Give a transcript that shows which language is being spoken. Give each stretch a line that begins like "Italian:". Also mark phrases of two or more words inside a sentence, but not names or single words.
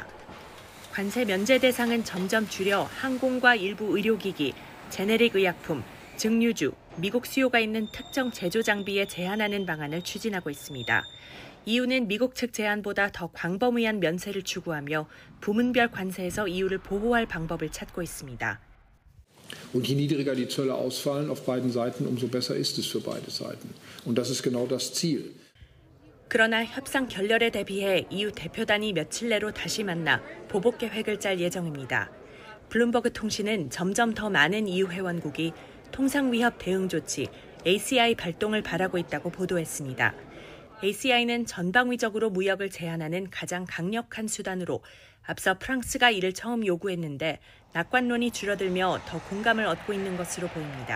Korean: 관세 면제 대상은 점점 줄여 항공과 일부 의료기기, 제네릭 의약품, 증류주, 미국 수요가 있는 특정 제조 장비에 제한하는 방안을 추진하고 있습니다. EU는 미국 측 제안보다 더 광범위한 면세를 추구하며 부문별 관세에서 EU를 보호할 방법을 찾고 있습니다.
German: Und je niedriger die Zölle ausfallen auf beiden Seiten, umso besser ist es für beide Seiten. Und das ist genau das Ziel.
Korean: 그러나 협상 결렬에 대비해 EU 대표단이 며칠 내로 다시 만나 보복 계획을 짤 예정입니다. 블룸버그 통신은 점점 더 많은 EU 회원국이 통상위협 대응 조치 ACI 발동을 바라고 있다고 보도했습니다. ACI는 전방위적으로 무역을 제한하는 가장 강력한 수단으로 앞서 프랑스가 이를 처음 요구했는데 낙관론이 줄어들며 더 공감을 얻고 있는 것으로 보입니다.